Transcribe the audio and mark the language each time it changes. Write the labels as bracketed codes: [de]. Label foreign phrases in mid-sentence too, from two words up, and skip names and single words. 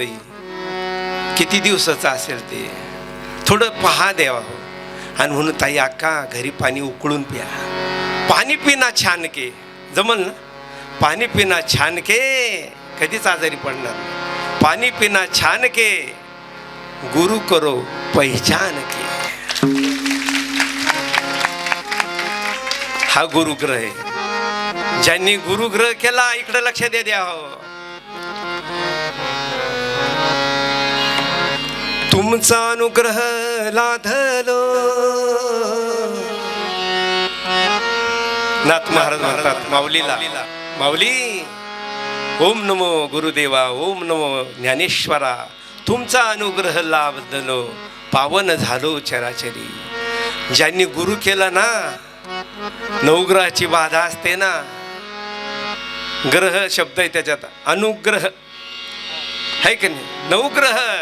[mr] किती दिवसाचं असेल ते, थोडं पहा देवा हो. आणि म्हणून ताई अक्का घरी पाणी उकळून प्या. [hi] पाणी पिना छान के, [mr] जमल ना. [hi] पाणी पिना छान के, [mr] कधीच आजारी पडणार. [hi] पाणी पिना छान के, गुरु करो पहिचान के. [mr] हा गुरुग्रह आहे. ज्यांनी गुरुग्रह केला, इकडे लक्ष द्या हो. तुमचा अनुग्रह लाधलो. नाथ महाराज म्हणतात माऊलीला, माऊली ओम नमो गुरुदेवा, ओम नमो ज्ञानेश्वरा, तुमचा अनुग्रह लाभलो, पावन झालो चराचरी. ज्यांनी गुरु केला ना, नवग्रहाची बाधा असते ना. ग्रह शब्द आहे त्याच्यात, अनुग्रह आहे की नाही, नवग्रह.